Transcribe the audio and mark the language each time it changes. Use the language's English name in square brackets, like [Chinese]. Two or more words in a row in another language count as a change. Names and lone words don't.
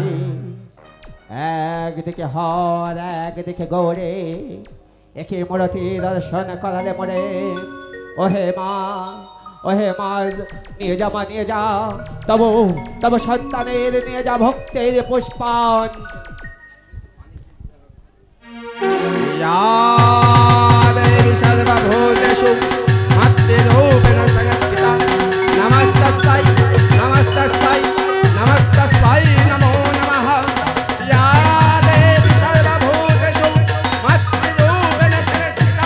[Bangla] একদিকে হর, একদিকে গৌরী, একে মরতে দর্শন করালে মরে। ওহে মা, ওহে মা, নিয়ে যা মা, নিয়ে যা তব সন্তানের, নিয়ে যা ভক্তের পুষ্পান। [Sanskrit] या देवी सर्वभूतेषु मातृरूपेण संस्थिता। नमस्तस्मै नमस्तस्मै नमस्तस्मै नमो नमः। या देवी सर्वभूतेषु मातृरूपेण संस्थिता।